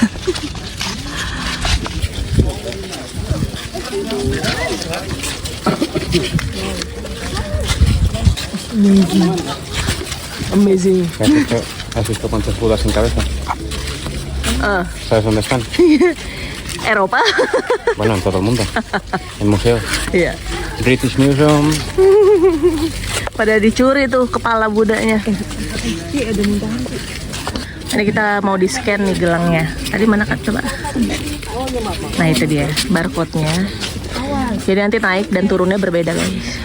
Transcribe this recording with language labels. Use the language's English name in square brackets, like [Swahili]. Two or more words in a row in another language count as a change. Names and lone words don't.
[Spanish] Amazing. ¿Has visto cuántos budas sin cabeza? ¿Sabes dónde están? Eropa. Bueno, en todo el mundo. En museos. [Indonesian] Iya. British Museum. Pada dicuri tuh kepala budanya. Ini kita mau di scan nih gelangnya. Tadi mana kan coba? Nah itu dia barcode-nya. Jadi nanti naik dan turunnya berbeda guys.